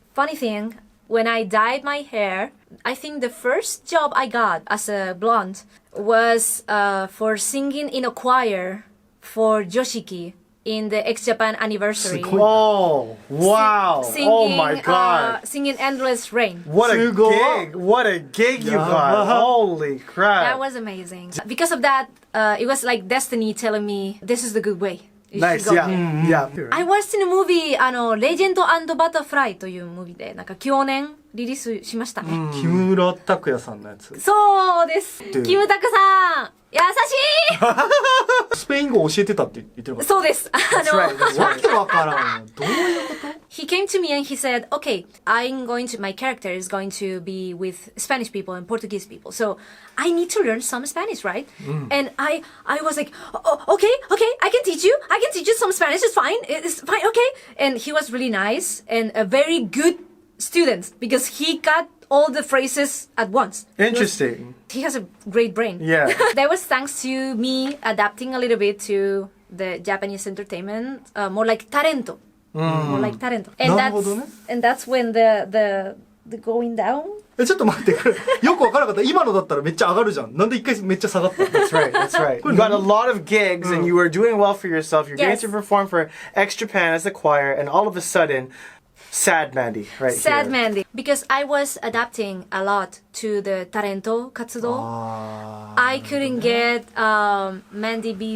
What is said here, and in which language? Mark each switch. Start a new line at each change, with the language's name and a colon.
English: Funny thing, when I dyed my hair, I think the first job I got as a blonde was for singing in a choir for Joshiki in the X-Japan anniversary. Oh, wow. Singing, oh my God. Singing Endless Rain. What a gig. What a gig you got. Holy crap. That was amazing. Because of that, it was like destiny telling me, this is the good way. You Nice, should go yeah. here. Yeah. I watched in a movie,
Japanese: Legend and Butterfly というムービーで、なんか去年リリースしましたね。木村拓哉さんのやつ。そうです。キムタクさん、優しいスペイン語教えてたって言ってなかった。そうです。
English: That's right. That's
Japanese: わ
English: right.
Japanese: けわからん。どういうこと？
English: He came to me and he said, okay, my character is going to be with Spanish people and Portuguese people. So I need to learn some Spanish, right? And I was like, oh, okay, I can teach you some Spanish. It's fine, okay. And he was really nice and a very good student because he got all the phrases at once. Interesting. He has a great brain. Yeah. That was thanks to me adapting a little bit to the Japanese entertainment, more like talento. More like talento. And
Japanese: なるほどね。
English: that's when the going down.
Japanese: ちょっと待って、よくわからなかった。今のだったらめっちゃ上がるじゃん。なんで一回めっちゃ下がったの？
English: That's right. That's right. You got a lot of gigs and you were doing well for yourself. You're Yes. getting to perform for X Japan as a choir, and all of a sudden, sad Mandy, right Sad here. Mandy. Because I was adapting a lot to the talento 活動. I couldn't get Mandy B.